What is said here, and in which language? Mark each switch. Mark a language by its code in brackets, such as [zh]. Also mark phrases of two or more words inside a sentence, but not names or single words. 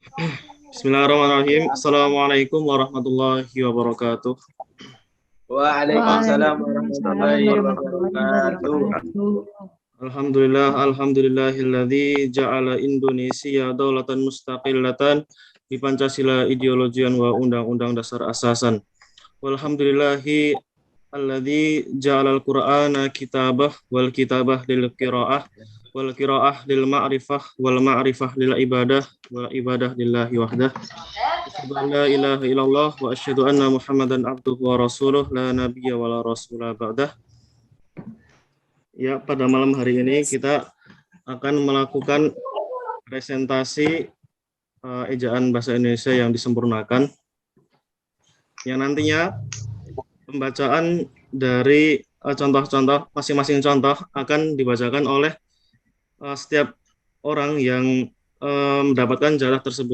[ar] بسم الله الرحمن الرحيم السلام عليكم ورحمة الله وبركاته. Waalaikumsalam Waalaikumsalam warahmatullahi warahmatullahi wabarakatuh. wabarakatuh. الحمد لله الذي جعل Indonesia دولة مستقلة di Pancasila ideologian wa [id] undang-undang dasar [ar] asasan. والحمد لله الذي جعل القرآن كتابه والكتابة للقراءة والقراءة للمعرفة والمعرفة للعبادة والعبادة لله وحده. أشهد أن لا إله إلا الله وأشهد أن محمدا عبده ورسوله لا نبي ولا رسول بعده. [id] Ya, pada malam hari ini kita akan melakukan presentasi ejaan bahasa Indonesia yang disempurnakan, yang nantinya pembacaan dari contoh-contoh, masing-masing contoh akan dibacakan oleh setiap orang yang mendapatkan jatah tersebut.